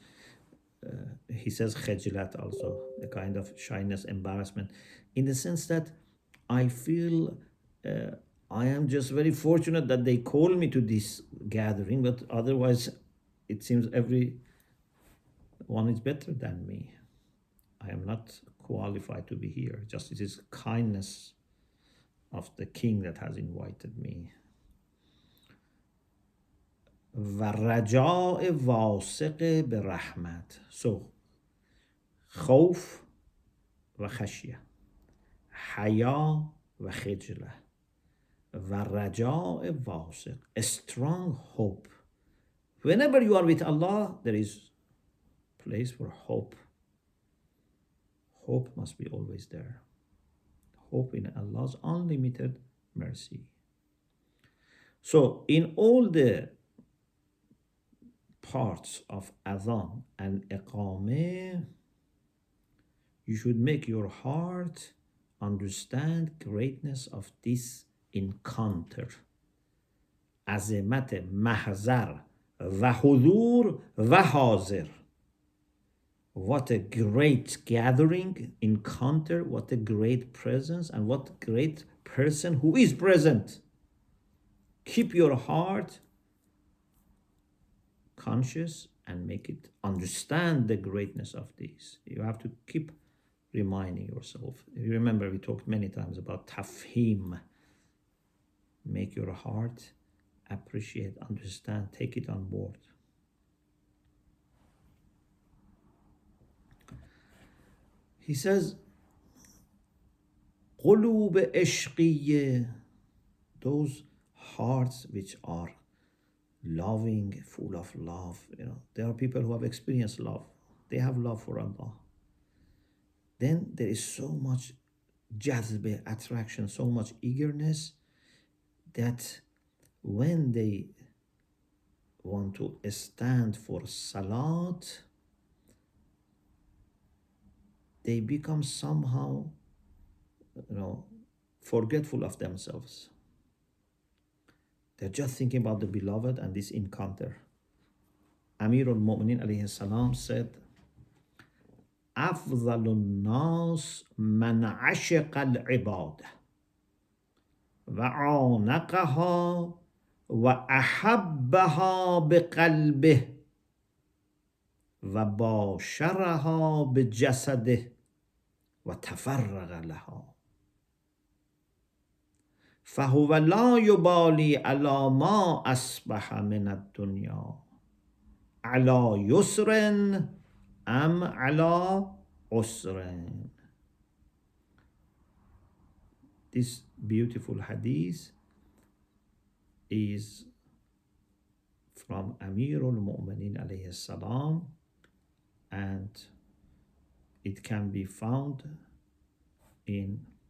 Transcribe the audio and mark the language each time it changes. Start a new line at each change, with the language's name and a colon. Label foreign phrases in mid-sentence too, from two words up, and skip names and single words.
English: He says khijlat also, a kind of shyness, embarrassment, in the sense that I feel I am just very fortunate that they call me to this gathering, but otherwise it seems everyone is better than me. I am not qualified to be here. Just it is kindness of the king that has invited me.
Arabic: و رجاء واثق به رحمت. So خوف و خشیه، حیا و خجله، و رجاء واثق,
English: a strong hope. Whenever you are with Allah, there is place for hope. Hope must be always there. Hope in Allah's unlimited mercy. So in all the parts of Adhān and Iqāmah, you should make your heart understand greatness of this encounter.
Arabic: عظمت محضر و حضور و حاضر.
English: What a great gathering, encounter, what a great presence, and what great person who is present. Keep your heart conscious and make it understand the greatness of this. You have to keep reminding yourself. You remember we talked many times about tafhim. Make your heart appreciate, understand, take it on board. He says,
Arabic: قلوب عشقیه,
English: those hearts which are loving, full of love. There are people who have experienced love. They have love for Allah. Then there is so much jazbe, attraction, so much eagerness that when they want to stand for Salat, they become somehow, forgetful of themselves. They're just thinking about the beloved and this encounter. Amir al-Mu'minin
Arabic: عليه السلام
English: said,
Arabic: أفضل الناس من عشق العبادة وعانقها وأحبها بقلبه وباشرها بجسده وتفرغ لها فهو لا يبالي على ما أصبح من الدنيا على يسر أم على عسر.
English: This beautiful hadith is from Amirul Mu'minin
Arabic: عليه السلام,
English: and it can be found in